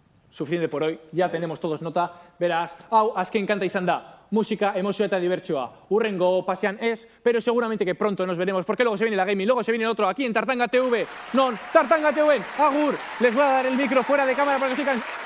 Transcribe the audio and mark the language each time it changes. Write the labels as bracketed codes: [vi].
[es] Suficiente por hoy, ya tenemos todos nota. [eu] Beraz, hau, azken kanta izan da, musika, emozioa eta dibertsioa. Urrengo pasean ez, [es] pero seguramente que pronto nos veremos, porque luego se viene la gaming, luego se viene el otro, aquí en Tartanga TV. Non, Tartanga TV, agur, les voy a dar el micro fuera de cámara para que sigan